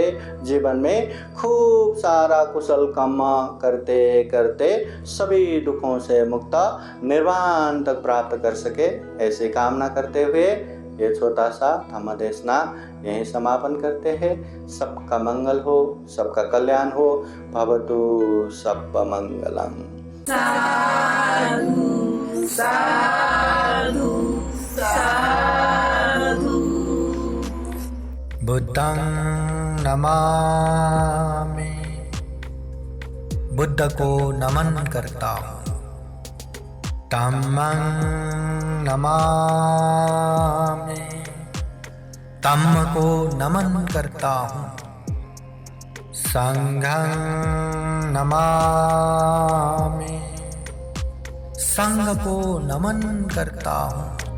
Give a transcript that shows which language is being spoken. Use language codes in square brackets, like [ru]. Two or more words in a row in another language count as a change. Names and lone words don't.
[hi] जीवन में खूब सारा कुशल कर्म करते करते सभी दुखों से मुक्त निर्वाण तक प्राप्त कर सके, ऐसी कामना करते हुए ये छोटा सा धम्म देशना यहीं समापन करते हैं। सबका मंगल हो, सबका कल्याण हो। [pi] भवतु सबका मंगलम। साधु साधु साधु। बुद्धं नमामि, [hi] बुद्ध को नमन करता हूँ। [pi] धम्मं नमामि, [hi] धम्म को नमन करता हूँ। [pi] संघं नमामि, [hi] संघ को नमन करता हूँ।